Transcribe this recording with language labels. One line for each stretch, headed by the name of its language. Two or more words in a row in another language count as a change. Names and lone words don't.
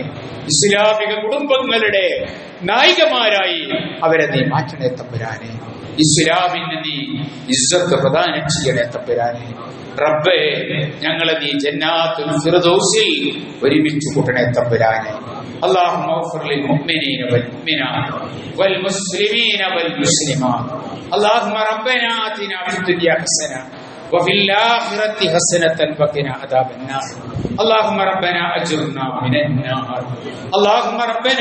Malayalam: ഇസ്ലാമിക കുടുംബങ്ങളുടെ നായികമാരായി അവരെ നീ മാറ്റണേ തമ്പുരാനെ. ഇസ്ലാമിന് നീ ഇസ്സത്ത് പ്രദാനം ചെയ്യണേ തമ്പുരാനെ. റബ്ബേ, ഞങ്ങളെ നീ ജന്നാത്തുൽ ഫിർദൗസിൽ ഒരുമിച്ച് കൂട്ടണേ തമ്പുരാനെ.
Arabic: اللهم اغفر للمؤمنين والمؤمنات والمسلمين والمسلمات. اللهم ربنا آتنا في الدنيا حسنة وفي الآخرة حسنة وقنا عذاب النار اللهم ربنا أجرنا من النار اللهم ربنا